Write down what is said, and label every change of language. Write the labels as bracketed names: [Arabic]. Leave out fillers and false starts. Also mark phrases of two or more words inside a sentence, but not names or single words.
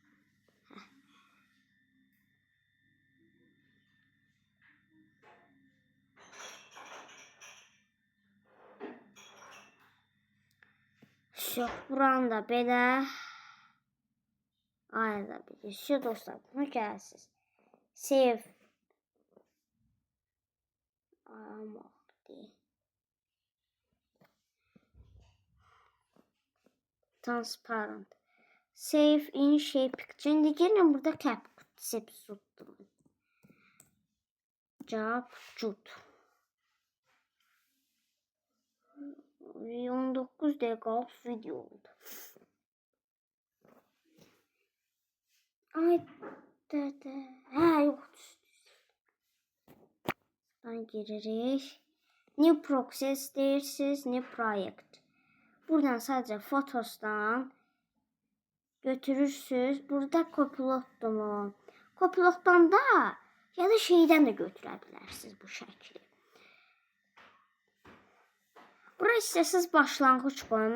[Azerbaijani] Yox, buranı da belə ayırda bilirsiniz. Dostlar, bunu gəlsiniz. [English] Save. Transparent. Save in shape picture. [Azerbaijani] İndi gəlin burada CapCut tutdum. CapCut. 19 dəqiqəlik video oldu. Ay dədə. Hə, yox. Buradan giririk. [English] New process [Azerbaijani] deyirsiniz, [English] new project. [Azerbaijani] Buradan sadəcə Photos'dan götürürsünüz. Burada Copilot'dan. Copilot'dan da ya da şeydən də götürə bilərsiniz bu şəkli. Bura istəsiz başlanğıc qoyun.